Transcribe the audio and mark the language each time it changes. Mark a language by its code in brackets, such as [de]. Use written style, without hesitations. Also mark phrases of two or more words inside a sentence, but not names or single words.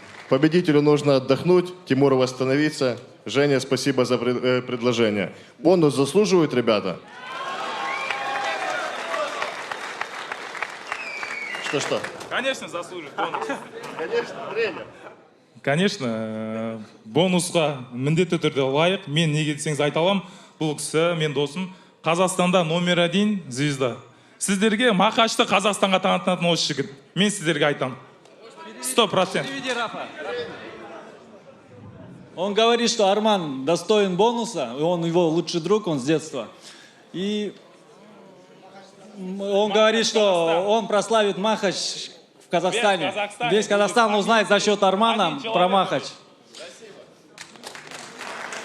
[ru] Победителю нужно отдохнуть, Тимуру восстановиться. Женя, спасибо за предложение. Бонус заслуживают, ребята? Что? Конечно, заслужит бонус. Конечно, тренер. Конечно, [kk] бонусқа міндетті түрде лайық. Мен неге десеңіз айта аламын, бұл кісі, мен досым, Қазақстанда [ru] номер 1 звезда. [kk] Сіздерге Махачты Қазақстанға танытатын осы жігіт. Мен сіздерге айтамын. 100%. [ru] Приведи Рафа. Он говорит, что Арман достоин бонуса, и он его лучший друг, он с детства. И он говорит, что он прославит Махач в Казахстане. Весь Казахстан узнает за счет Армана про Махач.